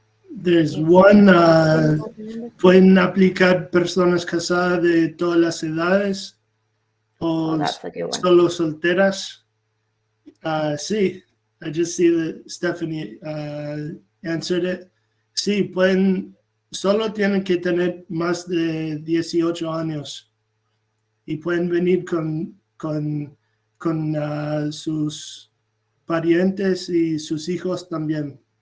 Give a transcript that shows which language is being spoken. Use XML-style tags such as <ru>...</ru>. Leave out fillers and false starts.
<en>there's one,</en> <es>pueden aplicar personas casadas de todas las edades o solo solteras.</es> <en>Sí, I just see that Stephanie answered it.</en> <es>Sí, solo tienen que tener más de 18 años y pueden venir con sus parientes y sus hijos también.</es>